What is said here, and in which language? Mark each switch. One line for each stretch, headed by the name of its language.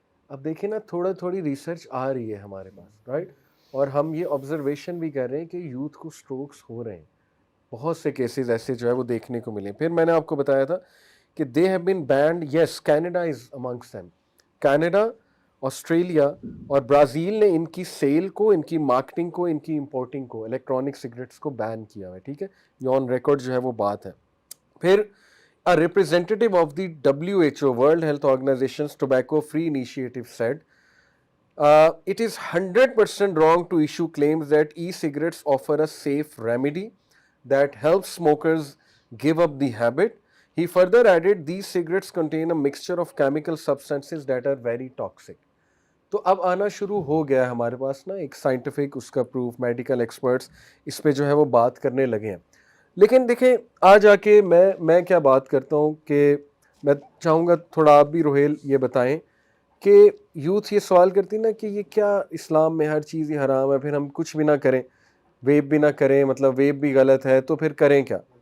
Urdu: اب دیکھیں نا تھوڑی ریسرچ آ رہی ہے ہمارے پاس, رائٹ, اور ہم یہ آبزرویشن بھی کر رہے ہیں کہ یوتھ کو اسٹروکس ہو رہے ہیں, بہت سے کیسز ایسے جو ہے وہ دیکھنے کو ملے. پھر میں نے آپ کو بتایا تھا کہ
English: they have been banned, yes Canada is amongst them,
Urdu: Canada, Australia اور برازیل نے ان کی سیل کو, ان کی مارکیٹنگ کو, ان کی امپورٹنگ کو, الیکٹرانک سگریٹس کو بین کیا ہوا ہے, ٹھیک ہے, یہ آن ریکارڈ جو ہے وہ بات ہے. پھر
English: a representative of the WHO World Health Organization's Tobacco Free Initiative said, it is 100% wrong to issue claims that e-cigarettes offer a safe remedy that helps smokers give up the habit. He further added, these cigarettes contain a mixture of chemical substances that are very toxic.
Urdu: تو اب آنا شروع ہو گیا ہے ہمارے پاس نا ایک scientific اس کا پروف, میڈیکل ایکسپرٹس اس پہ جو ہے وہ بات کرنے لگے ہیں. لیکن دیکھیں آ جا کے میں کیا بات کرتا ہوں کہ میں چاہوں گا تھوڑا آپ بھی روہیل یہ بتائیں کہ یوتھ یہ سوال کرتی نا کہ یہ کیا اسلام میں ہر چیز ہی حرام ہے, پھر ہم کچھ بھی نہ کریں, ویپ بھی نہ کریں, مطلب ویپ بھی غلط ہے تو پھر کریں کیا.